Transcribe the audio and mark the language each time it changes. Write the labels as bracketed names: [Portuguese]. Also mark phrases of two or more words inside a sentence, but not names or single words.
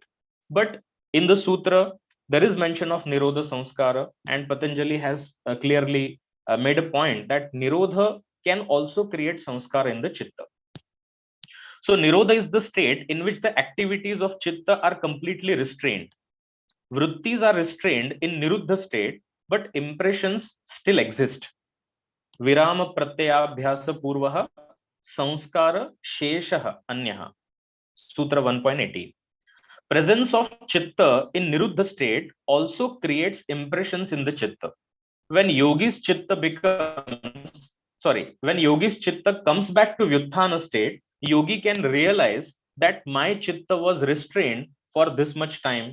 [English] But in the sutra, there is mention of [Sanskrit] निरोध संस्कार, [English] and Patanjali has clearly made a point that nirodha can also create sanskara in the chitta. So Nirodha is the state in which the activities of Chitta are completely restrained. Vrittis are restrained in Niruddha state, but impressions still exist. [Sanskrit] विराम प्रत्यभ्यास पूर्वः संस्कार शेषः अन्यः. [English] Sutra 1.18. Presence of Chitta in Niruddha state also creates impressions in the Chitta. When Yogi's Chitta comes back to Vyutthana state, Yogi can realize that my Chitta was restrained for this much time.